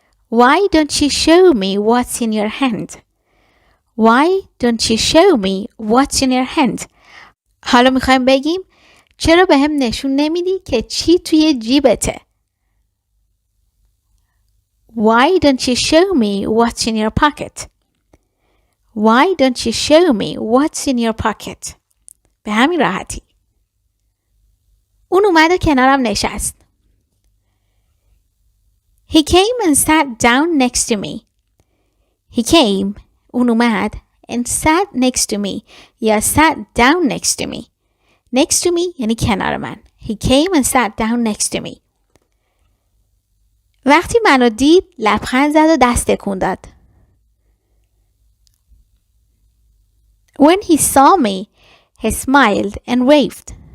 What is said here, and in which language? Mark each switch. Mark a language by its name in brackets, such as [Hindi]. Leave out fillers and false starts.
[English] Why don't you show me what's in your hand? Why don't you show me what's in your hand? [Persian] حالا میخوایم بگیم چرا به هم نشون نمیدی که چی توی جیبته؟ [English] Why don't you show me what's in your pocket? Why don't you show me what's in your pocket? [Persian] به همین راحتی. اون اومد و کنارم نشست. [English] He came and sat down next to me. He came, [Persian] اون اومد, [English] and sat next to me. یا sat down next to me. Next to me [Persian] یعنی کنار من. [English] He came and sat down next to me. [Persian] وقتی منو دید لبخند زد و دست تکون داد. [English] When he saw me, he smiled and waved.